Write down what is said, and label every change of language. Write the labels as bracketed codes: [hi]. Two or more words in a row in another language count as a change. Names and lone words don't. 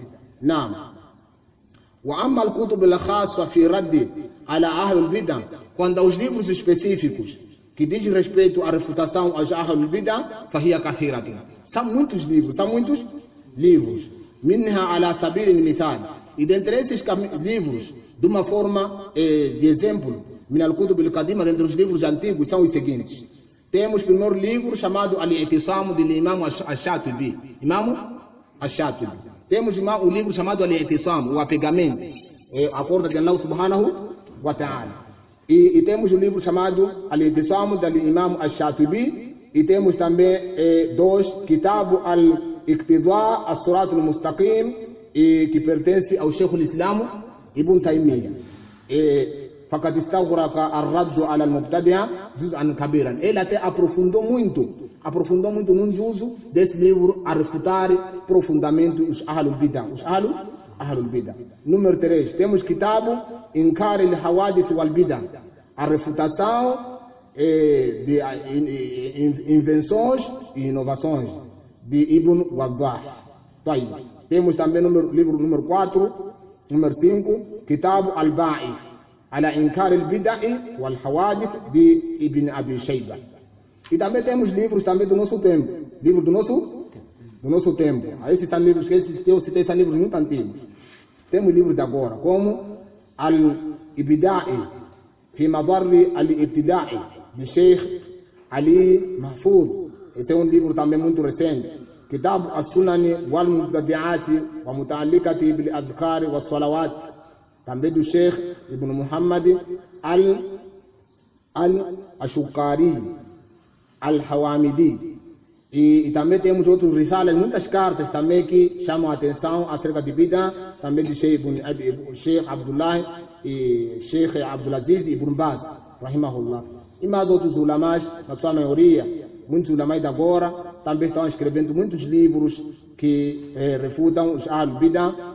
[ar] Não. وأما الكتب الخاصة في رد على أهل البدع, [pt] quando aos livros específicos que diz respeito à refutação aos [ar] أهل البدع, فهي كثيرة, [pt] são muitos livros, [ar] منها على سبيل المثال, [pt] e dentre esses livros, de uma forma de exemplo, [ar] من الكتب القديمة, [pt] dentre os livros antigos, são os seguintes. Temos o primeiro livro chamado Al-I'tisam, do Imam Ash-Shatibi, Temos o livro chamado Al-I'tisam, o apegamento, a porta de Allah [ar] سبحانه وتعالى. [pt] E temos o livro chamado Al-I'tisam, do Imam Ash-Shatibi, e temos também dois, Kitab al-Iqtida as-Surat al-Mustaqim, que pertence ao Sheikh al-Islam Ibn Taymiyyah. [ar] فقد استغرق الرد على المبتدع جزءا كبيرا. [pt] Ele até aprofundou muito num juzo desse livro a refutar profundamente os [ar] أهل البدع. [pt] Número 3, temos Kitab Inkar al-Hawadith wal Bid'ah, a refutação de invenções e inovações, de Ibn Waddah. Temos também livro número 4, número 5, Kitab al-Ba'ith [ar] على إنكار البدع والحوادث [pt] de Ibn Abi Shayba. E também temos livros também do nosso tempo, Esses são livros que eu citei, são livros muito antigos. Temos livros de agora, como Al-Ibda'i fi Madarri al-Ibtida'i, de Sheikh Ali Mahfoud. Esse é um livro também muito recente. Kitab as-Sunani wal-Mubtadi'ati wa Muta'alliqati bil-Adhkari was-Salawat, também do Sheikh Ibn Muhammad al-Ashukari al-Hawamidi. E também temos outros risalas, muitas cartas também que chamam a atenção acerca de Bid'ah, também de Sheikh Abdullah e Sheikh Abdulaziz Ibn Baz, rahimahullah. E mais outros ulamás, na sua maioria, muitos ulamás de agora, também estão escrevendo muitos livros que refutam os [ar] أهل البدع.